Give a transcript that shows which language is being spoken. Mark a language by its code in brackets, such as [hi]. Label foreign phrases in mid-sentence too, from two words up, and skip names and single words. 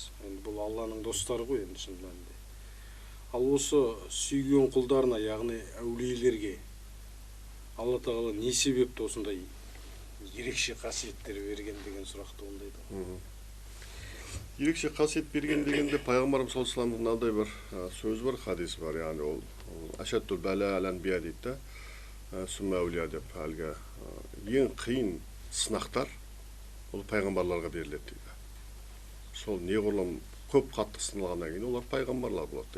[kk] Енді бұл Алланың достары ғой енді шын мәнінде. Ал осы сүйген құлдарына, яғни әулиелерге Алла Тағала не себепті осындай ерекше қасиеттер берген деген сұрақ туындайды. Ерекше қасиет берген дегенде пайғамбарымыз [ar] صلى الله عليه وسلم [kk] мынандай бір сөз бар, хадис бар, яғни ол [ar] أشد البلاء الأنبياء [kk] дейді да, [ar] ثم الأولياء [kk] деп, әлгі ең қиын сынақтар ол пайғамбарларға беріледі дейді. Сол неғұрлым көп қатты сыналғаннан кейін олар пайғамбарлар болады.